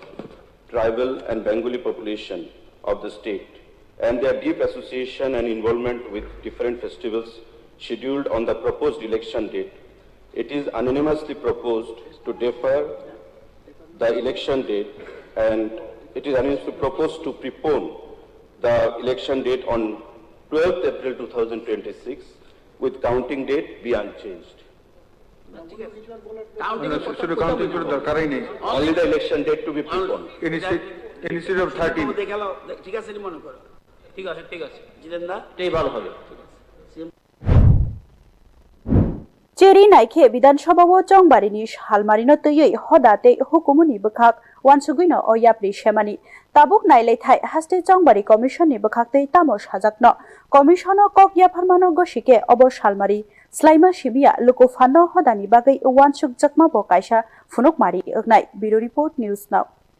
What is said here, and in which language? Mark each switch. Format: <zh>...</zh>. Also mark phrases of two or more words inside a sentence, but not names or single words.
<en>tribal and Bengali population of the state and their deep association and involvement with different festivals scheduled on the proposed election date, it is unanimously proposed to defer the election date and it is unanimously proposed to prepone the election date on 12th April 2026 with counting date be unchanged. Only the election date to be preponed. Instead of 13.</en> <bn>ঠিক আছে জিতেন দা এটাই ভালো হবে</bn> <trp>চেরি নাইखे বিধানসভাও চংবারিনি হালমারিনো তৈयै হদাতে হুকুমনি বখাক ওয়ানসুগুইনো অয়াপ্রি সেমানি তাবুক নাইলাইথাই হাস্তে চংবারি কমিশননি বখাকতৈ তামো সাজাকনো কমিশনো কক ইয়াফারমানো গসিকে অবর সালমারি স্লাইমা সিমিয়া লুকুফানো হদানি বাগৈ ওয়ানসুক জাকমাবো কাইসা ফুনুকমারি ওগনাই</trp> <en>bureau report news now.</en>